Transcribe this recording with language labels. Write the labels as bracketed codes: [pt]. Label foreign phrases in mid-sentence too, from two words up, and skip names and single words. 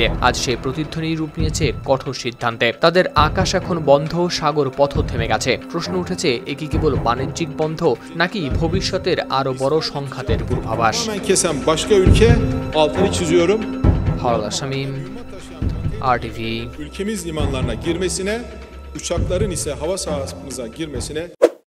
[bn] আজ সেই প্রতিধ্বনি রূপ নিয়েছে কঠোর সিদ্ধান্তে। তাদের আকাশ এখন বন্ধ, সাগর পথ থেমে গেছে। প্রশ্ন উঠেছে, এ কি কেবল বাণিজ্যিক বন্ধ নাকি ভবিষ্যতের আরো বড় সংঘাতের পূর্বাভাস? হাওলাদার শামীম, RTV। [tr] Ülkemiz limanlarına girmesine, uçakların ise hava sahamıza girmesine